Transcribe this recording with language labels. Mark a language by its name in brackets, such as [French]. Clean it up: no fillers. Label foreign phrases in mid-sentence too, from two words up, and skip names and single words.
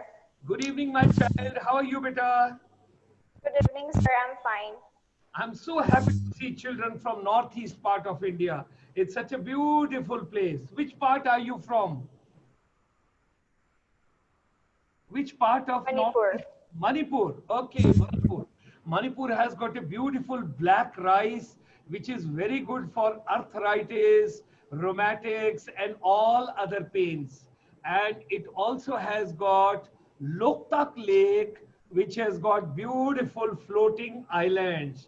[English] Good evening, my child. How are you, beta? Good evening, sir. I'm fine. I'm so happy to see children from northeast part of India. It's such a beautiful place. Which part are you from? Which part of Manipur. northeast? Manipur. Okay, Manipur. Manipur has got a beautiful black rice, which is very good for arthritis, rheumatics, and all other pains. And it also has got Loktak Lake, which has got beautiful floating islands.